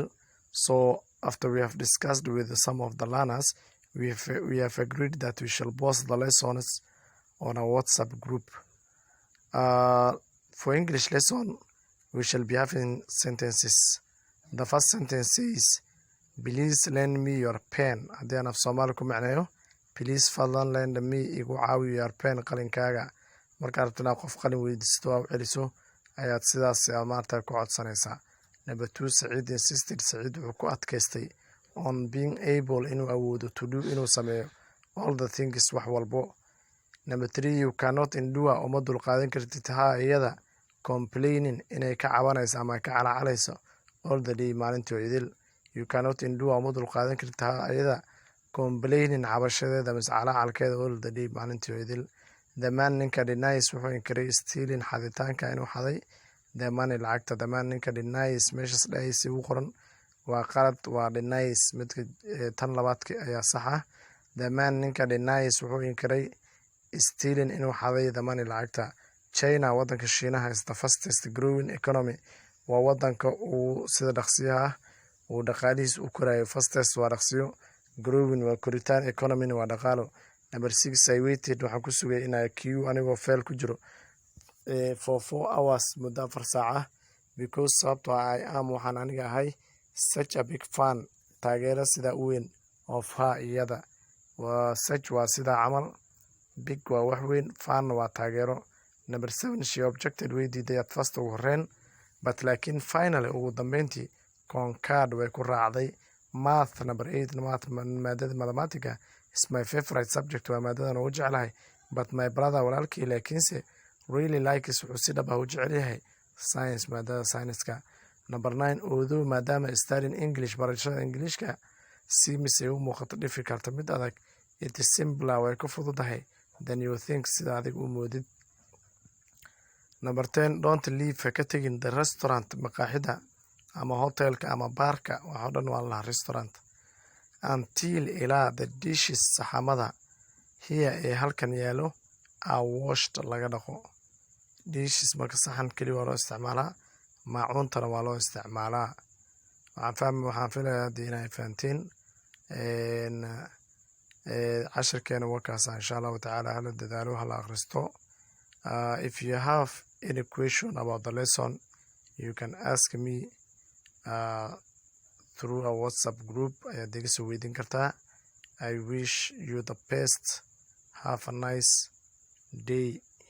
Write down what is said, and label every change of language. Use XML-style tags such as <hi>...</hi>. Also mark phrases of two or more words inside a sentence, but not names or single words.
<en>So, after we have discussed with some of the learners, we have agreed that we shall post the lessons on our WhatsApp group. For English lesson, we shall be having sentences. The first sentence is, please lend me your pen.</en> <so>haddii aan af Soomaali ku macneeyo, please fadlan</so> <en>lend me</en> <so>igu caawi</so> <en>your pen</en> <so>qalinkaaga. marka rabto inaad qof qalin weydiisto oo celiso ayaad sidaas maarta ku codsanaysaa.</so> <en>Number 2, Saciid insisted.</en> <so>Saciid wuxuu ku adkaystay</so> <en>on being able</en> <so>inuu awoodo</so> <en>to do</en> <so>inuu sameeyo</so> <en>all the things</en> <so>wax walbo.</so> <en>Number 3, you cannot endure</en> <so>uma dulqaadan kartid iyada complaining inay ka cabanayso ama ka calaacalayso</so> <en>all the day</en> <so>maalintii oo idil.</so> <en>You cannot endure</en> <so>uma dulqaadan kartid iyada complaining cabashadeeda mise calaacalkeeda</so> <en>all the day</en> <so>maalintii oo idil.</so> <en>The man</en> <so>ninka denies wuxuu inkiray stealing xaditaanka inuu xaday</so> <en>the money</en> <so>lacagta.</so> <en>The man</en> <so>ninka denies meeshas dhahaysi u qoran waa qalad, waa denies midka tan labaadka ayaa sax ah.</so> <en>The man</en> <so>ninka denies wuxuu inkiray stealing inuu xaday</so> <en>the money</en> <so>lacagta.</so> <en>China</en> <so>wadanka Shiinaha</so> <en>is the fastest growing economy.</en> <so>waa wadanka uu sida dhaqsiyaha ah uu dhaqaalihiis u korayo. Fastest waa dhaqsiyo, growing waa koritaan, economy waa dhaqaalo.</so> <en>Number 6, I waited</en> <so>waxaan ku sugay inay queue anigoo fail ku jiro</so> <en>for 4 hours</en> <so>muddo 4 saac because sababtoo</so> <en>I am</en> <so>waxaan aniga ahay</so> <en>such a big fan</en> <so>taageero sida u weyn</so> <en>of her</en> <so>iyada. waa such waa sida camal, big waa wax weyn, fan waa taageero.</so> <en>Number 7, she objected</en> <so>way diiday</so> <en>at first</en> <so>ugu horreyn but laakiin finally ugu dambeyntii concurred way ku raacday.</so> <en>Math. Number 8, math maadada mathematics is my favorite subject.</en> <so>waa maadadan ugu jeclahay</so> <en>but my brother</en> <so>walaalkii laakiinse</so> <en>really likes</en> <so>wuxuu si dhab ah u jecel yahay science maadada science-ka.</so> <en>Number 9, although maadaama studying English</en> <so>barashada Englishka</so> <en>seems</en> <so>ay u muuqato</so> <en>difficult</en> <so>mid adag,</so> <en>it is simpler</en> <so>way ku fududahay</so> <en>than you think</en> <so>sida adig u moodid.</so> <en>Number 10, don't leave</en> <so>ka tagin</so> <en>the restaurant</en> <so>maqaaxida ama hotelka ama baarka waxa dhan waa la restaurant until ilaa</so> <en>the dishes</en> <so>saxamada here ee halkan yaalo</so> <en>are washed</en> <so>laga dhaqo. Dishes marka saxan keli waa loo isticmaalaa, maacuuntana waa loo isticmaalaa. waxaan filayaa haddii inay fahanteen cashirkeena warkaasa</so> <ar>insha allahu tacaala</ar> <so>hala dadaalo hala akhristo.</so> <en>If you have any question about the lesson, you can ask me through a WhatsApp group</en> <so>ayaad iga soo weydiin kartaa.</so> <en>I wish you the best. Have a nice day.</en>